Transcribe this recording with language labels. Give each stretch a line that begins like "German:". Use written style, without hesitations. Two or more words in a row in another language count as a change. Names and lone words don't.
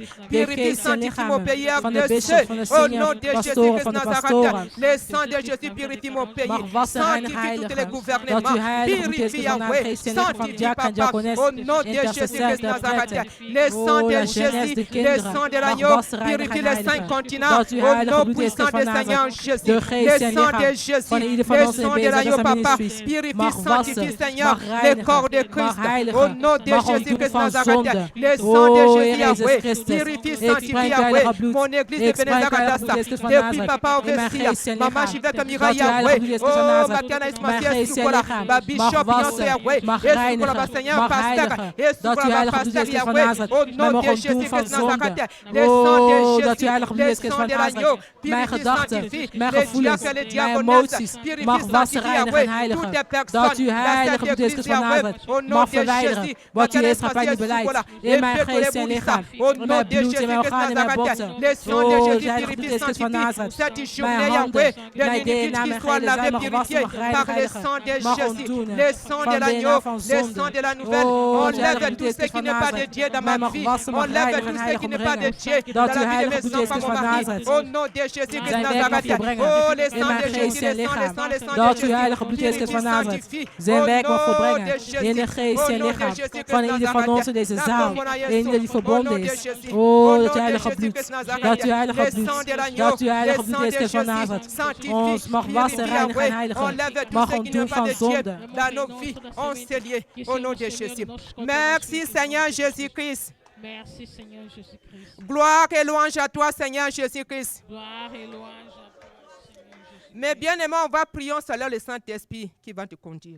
French: Purifie, sanctifie mon pays de ceux. Au nom de Jésus-Christ Nazareth. Le sang de Jésus purifie mon pays. Sanctifie tous les gouvernements. Purifie Yahweh. Sanctifie Papa. Au nom de Jésus-Christ Nazareth. Le sang de Jésus, le sang de l'agneau. Purifie les 5 continents. Au nom
Dutch: heilige bloed Jezus
French: puissant
Dutch: Christus
French: de
Dutch: van
French: Seigneur Nazareth. Jésus,
Dutch: De
French: le
Dutch: geest en
French: sang de
Dutch: lichaam
French: Jésus,
Dutch: van ieder van
French: le
Dutch: ons in
French: sang de
Dutch: bezig
French: l'agneau,
Dutch: zijn
French: papa,
Dutch: ministries.
French: purifie,
Dutch: Mag
French: sanctifie,
Dutch: wassen,
French: Seigneur,
Dutch: mag
French: le
Dutch: reinigen,
French: corps de
Dutch: mag
French: Christ, au
Dutch: heiligen,
French: nom de
Dutch: mag
French: Jésus
Dutch: ontdoen
French: Christ
Dutch: van
French: Nazareth,
Dutch: zonde.
French: le sang de
Dutch: O
French: Jésus,
Dutch: Heer
French: Yahweh,
Dutch: Jezus Christus,
French: purifie,
Dutch: ik
French: sanctifie,
Dutch: spreek
French: Yahweh,
Dutch: heilige bloed.
French: mon église de
Dutch: Ik spreek heilige bloed
French: Benezagadassa,
Dutch: Jezus van
French: depuis
Dutch: Nazareth.
French: papa
Dutch: In mijn
French: Ovestia,
Dutch: geest en
French: Mama
Dutch: lichaam.
French: Shiveka Mira,
Dutch: Dat u heilige
French: Yahweh,
Dutch: bloed Jezus van
French: oh,
Dutch: Nazareth.
French: Matiana
Dutch: Mijn
French: Ismaël
Dutch: geest en
French: Sukola,
Dutch: lichaam
French: ba
Dutch: mag
French: Bishop Beyoncé,
Dutch: wassen,
French: Yahweh,
Dutch: mag
French: et Sukola,
Dutch: reinigen,
French: ba Seigneur,
Dutch: mag
French: pasteur,
Dutch: heiligen.
French: et
Dutch: Dat u
French: Sukola, ba
Dutch: heilige bloed
French: pasteur,
Dutch: Jezus van
French: Yahweh,
Dutch: Nazareth.
French: au
Dutch: Mij
French: nom
Dutch: mag
French: de
Dutch: ontdoen
French: Jésus
Dutch: van
French: Christ
Dutch: zonde.
French: Nazareth, le sang de
Dutch: Oh, dat u
French: Jésus,
Dutch: heilige bloed
French: le
Dutch: Jezus
French: sang
Dutch: van
French: de l'agneau,
Dutch: Nazareth. Mijn
French: purifie,
Dutch: gedachten,
French: sanctifie,
Dutch: mijn
French: les
Dutch: gevoelens,
French: diacres, les
Dutch: mijn
French: diaconesses,
Dutch: emoties
French: purifie,
Dutch: mag wassen,
French: sanctifie,
Dutch: reinigen
French: Yahweh,
Dutch: en heiligen.
French: toutes les
Dutch: Dat
French: personnes
Dutch: u
French: dans
Dutch: heilige
French: cette
Dutch: bloed Jezus
French: église,
Dutch: van
French: Yahweh,
Dutch: Nazareth
French: au nom
Dutch: mag
French: de
Dutch: verwijderen
French: Jésus,
Dutch: wat u
French: Matiana
Dutch: heeft gepleid
French: Ismaël
Dutch: in beleid.
French: Sukola,
Dutch: In
French: et
Dutch: mijn
French: Petro
Dutch: geest en
French: Bourissa,
Dutch: lichaam,
French: au
Dutch: in
French: nom
Dutch: mijn
French: de
Dutch: bloed,
French: Jésus
Dutch: in mijn
French: Christ
Dutch: organen, in mijn
French: Nazareth,
Dutch: botten.
French: le sang de
Dutch: Oh,
French: Jésus
Dutch: heilige bloed
French: purifie,
Dutch: Jezus van
French: sanctifie,
Dutch: Nazareth.
French: cette
Dutch: Mijn
French: journée,
Dutch: handen,
French: Yahweh,
Dutch: mijn
French: les
Dutch: DNA,
French: iniquités
Dutch: mijn
French: soient
Dutch: gehele zijn
French: lavées,
Dutch: mag
French: purifiées
Dutch: wassen, mag
French: par le
Dutch: reinigen,
French: sang de
Dutch: mag
French: Jésus,
Dutch: ontdoen
French: le sang de
Dutch: van
French: l'agneau,
Dutch: DNA, van
French: le
Dutch: zonde.
French: sang de la nouvelle.
Dutch: Oh,
French: Enlève
Dutch: heilige
French: tout
Dutch: bloed
French: ce
Dutch: Jezus
French: qui
Dutch: van
French: n'est pas de
Dutch: Nazareth.
French: Dieu dans
Dutch: Mij
French: ma
Dutch: mag
French: vie.
Dutch: wassen, mag
French: Enlève
Dutch: reinigen
French: tout
Dutch: en
French: ce
Dutch: heilig
French: qui n'est pas de
Dutch: ombrengen.
French: Dieu
Dutch: Dat
French: dans
Dutch: u
French: la vie de
Dutch: heilige
French: mes
Dutch: bloed
French: enfants,
Dutch: Jezus
French: mon
Dutch: van
French: mari.
Dutch: Nazareth
French: Au nom de Jésus Christ
Dutch: zijn werk mag
French: Nazareth.
Dutch: volbrengen.
French: Oh, le
Dutch: In
French: sang
Dutch: mijn
French: de
Dutch: geest
French: Jésus,
Dutch: en
French: le sang, le
Dutch: lichaam.
French: sang, le sang
Dutch: Dat
French: de
Dutch: u heilige
French: Jésus.
Dutch: bloed Jezus Christus van
French: Purifie,
Dutch: Nazareth
French: sanctifie.
Dutch: zijn
French: Au
Dutch: werk mag
French: nom
Dutch: volbrengen.
French: de Jésus.
Dutch: In de geest
French: Au
Dutch: en
French: nom de
Dutch: lichaam
French: Jésus Christ
Dutch: van ieder van ons in
French: Nazareth.
Dutch: deze
French: La
Dutch: zaal.
French: pauvre
Dutch: En ieder die
French: Au
Dutch: verbonden
French: nom de
Dutch: is.
French: Jésus.
Dutch: Oh,
French: Au
Dutch: dat
French: nom
Dutch: u
French: de
Dutch: heilige
French: Jésus
Dutch: bloed.
French: Christ Nazareth.
Dutch: Dat u heilige
French: Le
Dutch: bloed.
French: sang de l'agneau,
Dutch: Dat u heilige
French: le
Dutch: bloed
French: sang de
Dutch: Jezus van
French: Jésus.
Dutch: Nazareth
French: Sanctifie,
Dutch: ons mag wassen,
French: purifie,
Dutch: reinigen en
French: Yahweh.
Dutch: heiligen.
French: Enlève tout
Dutch: Mag
French: ce qui
Dutch: ontdoen
French: n'est pas
Dutch: van
French: de Dieu
Dutch: zonde.
French: dans nos vies. On s'est liés au nom de Jésus. Merci Seigneur Jésus-Christ. Merci Seigneur Jésus-Christ. Gloire et louange à toi Seigneur Jésus-Christ. Gloire et louange à toi, Seigneur Jésus. Mais bien aimé, on va prier selon le Saint-Esprit qui va te conduire.